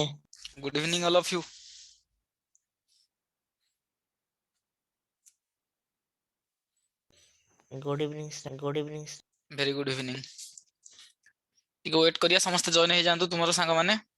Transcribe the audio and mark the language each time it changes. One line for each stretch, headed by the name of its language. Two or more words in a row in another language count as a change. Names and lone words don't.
English: good evening, all of you. good evening sir Very good evening.
Odia: ଟିକେ ୱେଟ୍ କରିବା, ସମସ୍ତେ ଜଏନ୍ ହେଇଯାଆନ୍ତୁ ତୁମର ସାଙ୍ଗମାନେ।